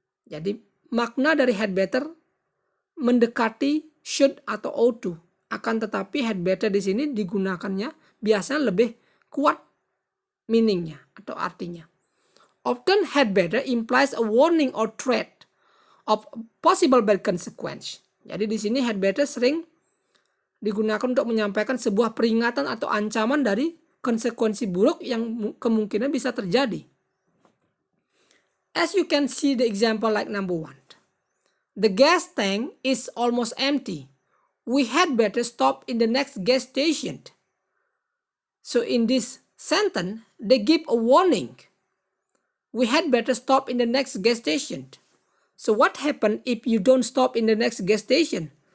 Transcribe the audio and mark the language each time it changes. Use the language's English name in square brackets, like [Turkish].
[Indonesian] Jadi makna dari had better mendekati should atau ought to. Akan tetapi had better di sini digunakannya biasanya lebih kuat meaningnya atau artinya. [English] Often had better implies a warning or threat of possible bad consequence. [Indonesian] Jadi di sini had better sering digunakan untuk menyampaikan sebuah peringatan atau ancaman dari konsekuensi buruk yang kemungkinan bisa terjadi. [English] As you can see the example like number 1. The gas tank is almost empty. We had better stop in the next gas station. So in this sentence, they give a warning. We had better stop in the next gas station. So what happens if you don't stop in the next gas station?